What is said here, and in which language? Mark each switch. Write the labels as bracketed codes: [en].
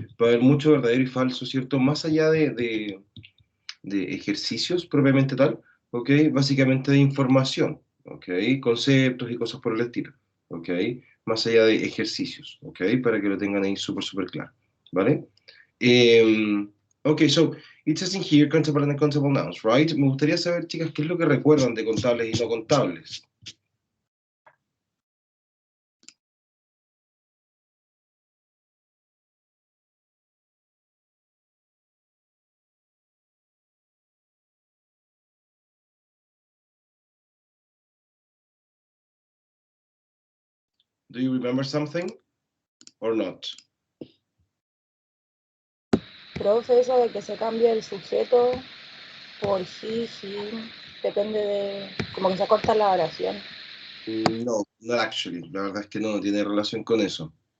[es] Va a haber mucho verdadero y falso, ¿cierto? Más allá de ejercicios propiamente tal, ¿ok? Básicamente de información, ¿ok? Conceptos y cosas por el estilo, ¿ok? Más allá de ejercicios, ¿ok? Para que lo tengan ahí súper, súper claro, ¿vale? [en] Ok, so, it says in here, countable and uncountable nouns, right? [es] Me gustaría saber, chicas, qué es lo que recuerdan de contables y no contables. [en] Do you remember something or not? [es] Profe, eso de que se cambie el sujeto por he, depende de, como que se corta la oración. [en] No, not actually. [es] La verdad es que no tiene relación con eso.